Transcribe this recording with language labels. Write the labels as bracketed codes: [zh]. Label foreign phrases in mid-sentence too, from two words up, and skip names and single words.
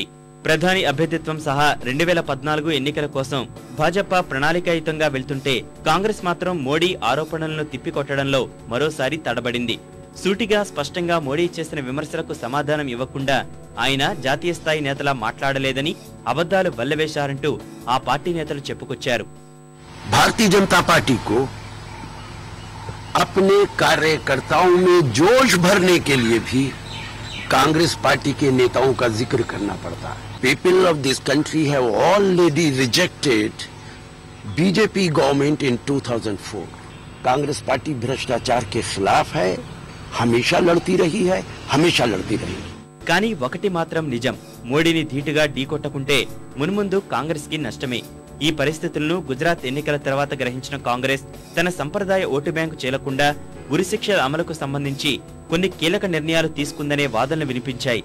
[te] ప్రధాని అభ్యర్థిత్వం సహా 2014 ఎన్నికల కోసం భాజపా ప్రణాళికాయుతంగా వెళ్తుంటే కాంగ్రెస్ మాత్రం మోడీ ఆరోపణలను తిప్పికొట్టడంలో మరోసారి తడబడింది. సూటిగా స్పష్టంగా మోడీ చేసిన విమర్శలకు సమాధానం ఇవ్వకుండా ఆయన జాతీయ స్థాయి నేతలా మాట్లాడలేదని అబద్ధాలు వల్లవేశారంటూ ఆ పార్టీ నేతలు చెప్పుకొచ్చారు. [hi] भारतीय जनता पार्टी को अपने कार्यकर्ताओं में जोश भरने के लिए भी कांग्रेस पार्टी के नेताओं का जिक्र करना पड़ता है. [en] People of this country have already rejected BJP government in 2004. [hi] कांग्रेस पार्टी भ्रष्टाचार के खिलाफ है, हमेशा लड़ती रही है, हमेशा लड़ती रहेगी. [te] కానీ ఒకటి మాత్రం నిజం, మోడీని ధీటుగా ఢీకొట్టకుంటే మున్ముందు కాంగ్రెస్ కి నష్టమే. ఈ పరిస్థితులను గుజరాత్ ఎన్నికల తర్వాత గ్రహించిన కాంగ్రెస్ తన సంప్రదాయ ఓటు బ్యాంకు చేలకుండా ఉరిశిక్షల అమలుకు సంబంధించి కొన్ని కీలక నిర్ణయాలు తీసుకుందనే వాదనలు వినిపించాయి.